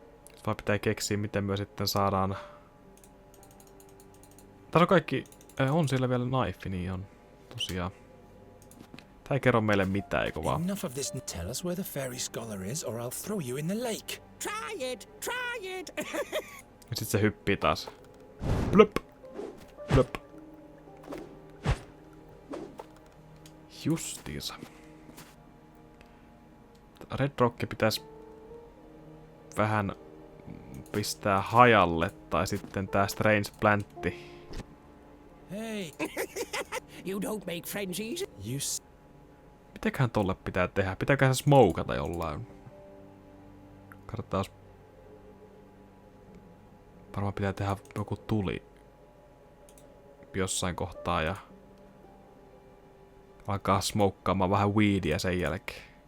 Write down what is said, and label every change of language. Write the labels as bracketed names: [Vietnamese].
[Finnish] Nyt vaan pitää keksiä, miten me sitten saadaan... Tässä on kaikki... on siellä vielä knife, niin on. Tosiaan. Tää ei kerro meille mitään, eikö vaan? [English] Enough of this. Tell us where the fairy scholar is, or I'll throw you in the lake. Try it! Try it! [Finnish] Ja sit se hyppii taas. Plöp! Plöp! Justiinsa. Red Rock pitäisi vähän pistää hajalle, tai sitten tää Strange Plantti. [English] Hey, You don't make friends easy. [Finnish] Mitäköhän tolle pitää tehdä? Pitääköhän se smokata jollain? Katsotaan. Varmaan pitää tehdä joku tuli jossain kohtaa ja alkaa smokkaamaan vähän weedia sen jälkeen.